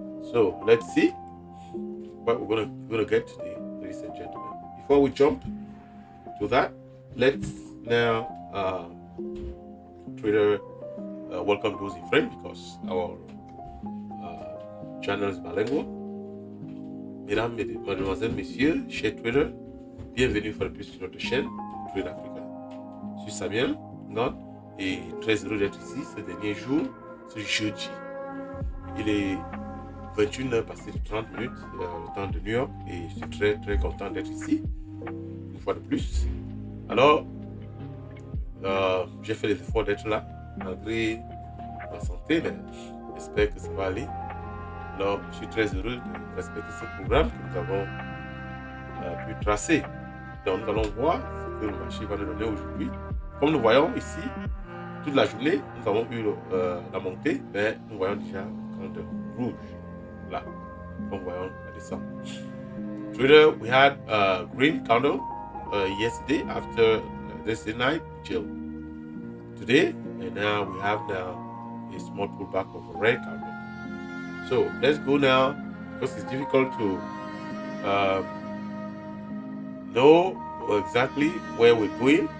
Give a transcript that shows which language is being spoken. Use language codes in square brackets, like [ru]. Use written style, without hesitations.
[en] So let's see what we're gonna get today, ladies and gentlemen. Before we jump to that, let's now trader welcome those in French because our channel is bilingual. [fr] Mesdames, mademoiselles, messieurs, chers traders, bienvenue une fois de plus sur notre chaîne Trade Africa. Je suis Samuel Ngon et très heureux d'être ici ce dernier jour, ce jeudi. Il est 21h passé de 30 minutes, le temps de New York, et je suis très content d'être ici, une fois de plus. Alors, j'ai fait les efforts d'être là, malgré ma santé, mais j'espère que ça va aller. Alors, je suis très heureux de respecter ce programme que nous avons pu tracer. Donc, nous allons voir ce que le marché va nous donner aujourd'hui. Comme nous voyons ici, toute la journée, nous avons eu la montée, mais nous voyons déjà un compte rouge. Là, comme nous voyons la descente. [en] Trader, we had a green candle yesterday after yesterday night chill. Today, and now we have a small pullback of a red candle. So let's go now, because it's difficult to know exactly where we're going.